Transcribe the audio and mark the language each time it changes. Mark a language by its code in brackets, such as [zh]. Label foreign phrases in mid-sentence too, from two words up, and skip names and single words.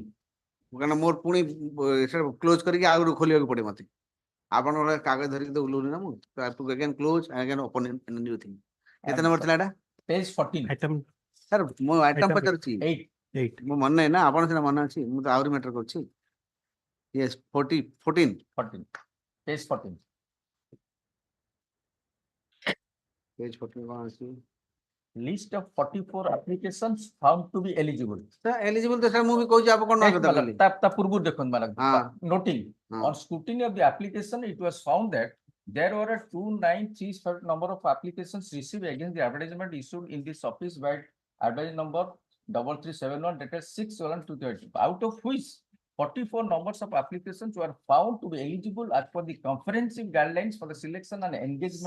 [or] କାରଣ ମୋର ପୁଣି କ୍ଲୋଜ କରିକି ଆଉ ଗୋଟେ ଖୋଲିବାକୁ ପଡେ ମତେ ଆପଣ ଗୋଟେ କାଗଜ ଧରିକି ତ ଓହ୍ଲଉନି ନା ମୁଁ [en] again close again open new thing [or] କେତେ ନମ୍ବର ଥିଲା ଏଟା ପେଜ 14 Item ସାର୍ ମୁଁ ଆଇଟମ Item ପଚାରୁଛି 8 8. ମୋ ମନେ ନାହିଁ ନା ଆପଣ ସିନା ମନେ ଅଛି ମୁଁ ତ ଆହୁରି ମ୍ୟାଟର କରୁଛି ୟେସ୍ 14 ପେଜ 14 ପେଜ 14 କଣ ଅଛି [en] list of 44 applications found to be eligible sir eligible [or] ତ ସାର୍ ମୁଁ ବି କହୁଛି ଆପଣ କଣ କଥା କହିଲି ତା ପୂର୍ବରୁ ଦେଖନ୍ତୁ ମ୍ୟାଡାମ ହଁ। noting ହଁ। [en] on scrutiny of the application it was found that there were a 2935 number of applications received against the advertisement issued in this office by advertising number 3371 dated 6/11/2020 out of which 44 numbers of applications were found to be eligible as per the comprehensive guidelines for the selection and engagement